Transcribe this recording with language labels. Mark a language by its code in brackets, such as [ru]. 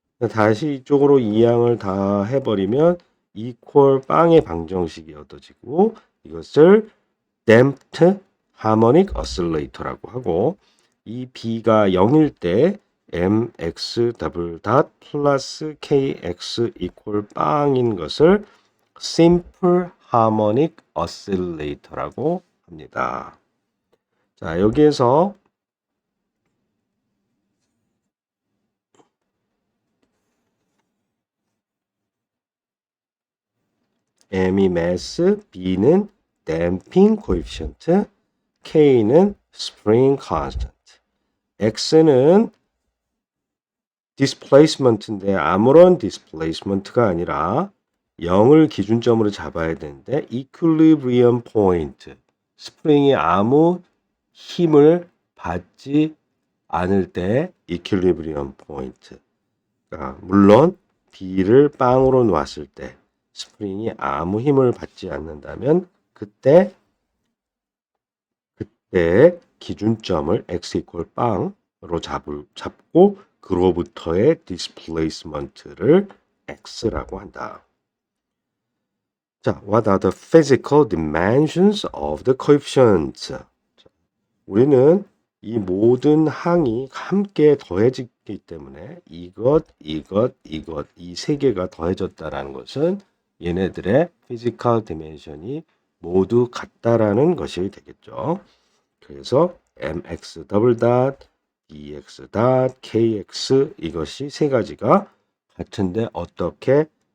[ko] 다시 이쪽으로 이항을 다 해버리면 equal 빵의 방정식이 얻어지고 이것을 damped harmonic oscillator라고 하고 이 b가 0일 때 mx 더블 닷 플러스 kx equal 빵인 것을 simple harmonic oscillator라고 합니다. 자, 여기에서 m이 mass, b는 damping coefficient, k는 spring constant. x는 displacement인데 아무런 displacement가 아니라 0을 기준점으로 잡아야 되는데 equilibrium point, 스프링이 아무 힘을 받지 않을 때 이퀄리브리엄 포인트. 물론 B를 빵으로 놨을 때 스프링이 아무 힘을 받지 않는다면 그때 기준점을 x 이퀄 빵으로 잡고 그로부터의 디스플레이스먼트를 x라고 한다. [en] 자, what are the physical dimensions of the coefficients? [ko] 우리는 이 모든 항이 함께 더해지기 때문에 이것 이 세 개가 더해졌다라는 것은 얘네들의 physical dimension이 모두 같다라는 것이 되겠죠. 그래서 mx 더블 닷, dx 닷, kx 이것이 세 가지가 같은데 어떻게